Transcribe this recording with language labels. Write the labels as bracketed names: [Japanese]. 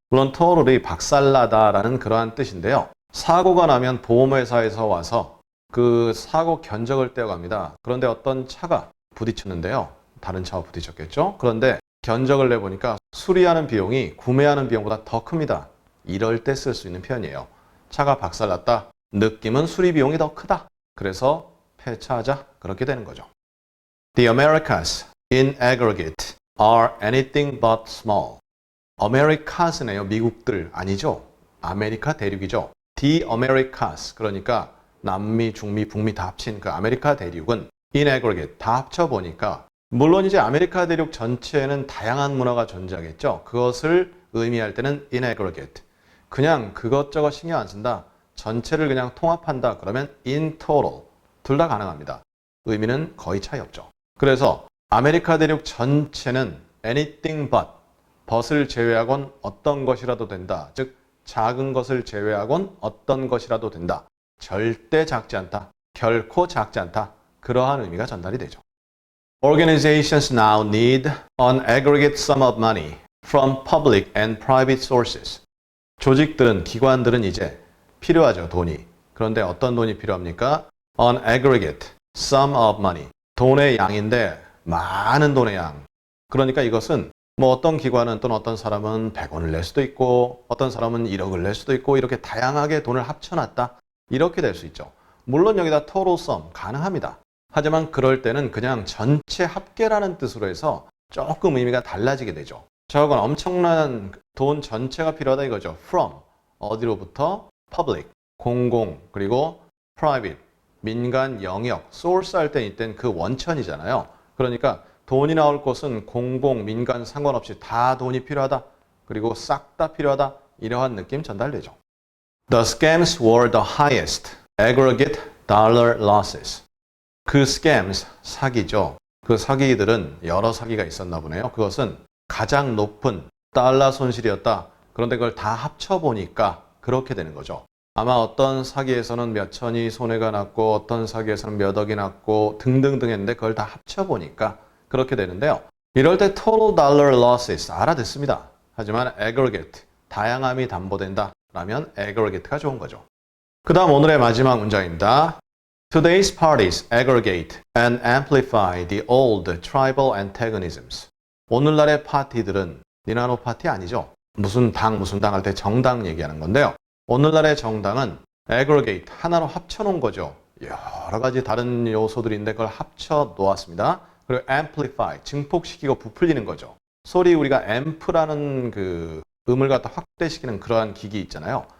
[Korean] 물론 total이 박살나다라는 그러한 뜻인데요. 사고가 나면 보험회사에서 와서 그 사고 견적을 떼어갑니다. 그런데 어떤 차가 부딪혔는데요. 다른 차와 부딪혔겠죠. 그런데 견적을 내보니까 수리하는 비용이 구매하는 비용보다 더 큽니다. 이럴 때 쓸 수 있는 표현이에요. 차가 박살났다. 느낌은 수리 비용이 더 크다. 그래서 폐차하자. 그렇게 되는 거죠. [English] The Americas in aggregate are anything but small. [Korean] Americas네요. 미국들 아니죠. 아메리카 대륙이죠. [English] The Americas [Korean] 그러니까 남미, 중미, 북미 다 합친 그 아메리카 대륙은 [English] in aggregate [Korean] 다 합쳐보니까 물론 이제 아메리카 대륙 전체에는 다양한 문화가 존재하겠죠. 그것을 의미할 때는 [English] in aggregate. [Korean] 그냥 그것저것 신경 안 쓴다. 전체를 그냥 통합한다. 그러면 [English] in total. [Korean] 둘 다 가능합니다. 의미는 거의 차이 없죠. 그래서 아메리카 대륙 전체는 [English] anything but, [Korean] but을 제외하곤 어떤 것이라도 된다. 즉 작은 것을 제외하곤 어떤 것이라도 된다. 절대 작지 않다. 결코 작지 않다. 그러한 의미가 전달이 되죠. [English] Organizations now need an aggregate sum of money from public and private sources. [Korean] 조직들은, 기관들은 이제 필요하죠, 돈이. 그런데 어떤 돈이 필요합니까? [English] An aggregate sum of money. [Korean] 돈의 양인데 많은 돈의 양. 그러니까 이것은 뭐 어떤 기관은 또는 어떤 사람은 100원을 낼 수도 있고 어떤 사람은 1억을 낼 수도 있고 이렇게 다양하게 돈을 합쳐놨다. 이렇게 될 수 있죠. 물론 여기다 [English] total sum [Korean] 가능합니다. 하지만 그럴 때는 그냥 전체 합계라는 뜻으로 해서 조금 의미가 달라지게 되죠. 저건 엄청난 돈 전체가 필요하다 이거죠. From 어디로부터? [English] Public [Korean] 공공 그리고 [English] private [Korean] 민간 영역 source 할 때 이땐 그 원천이잖아요. 그러니까 돈이 나올 곳은 공공 민간 상관없이 다 돈이 필요하다. 그리고 싹 다 필요하다. 이러한 느낌 전달되죠. [English] The scams were the highest aggregate dollar losses. [Korean] 그 scams, 사기죠. 그 사기들은 여러 사기가 있었나 보네요. 그것은 가장 높은 달러 손실이었다. 그런데 그걸 다 합쳐보니까 그렇게 되는 거죠. 아마 어떤 사기에서는 몇 천이 손해가 났고 어떤 사기에서는 몇 억이 났고 등등등 했는데 그걸 다 합쳐보니까 그렇게 되는데요. 이럴 때 [English] total dollar losses [Korean] 알아듣습니다. 하지만 aggregate, 다양함이 담보된다. 라면 aggregate가 좋은 거죠. 그 다음 오늘의 마지막 문장입니다. [English] Today's parties aggregate and amplify the old tribal antagonisms. [Korean] 오늘날의 파티들은 니나노 파티 아니죠? 무슨 당 할 때 정당 얘기하는 건데요. 오늘날의 정당은 aggregate, 하나로 합쳐놓은 거죠. 여러 가지 다른 요소들인데 그걸 합쳐 놓았습니다. 그리고 amplify, 증폭시키고 부풀리는 거죠. 소리 우리가 amp라는 그 음을 갖다 확대시키는 그러한 기기 있잖아요.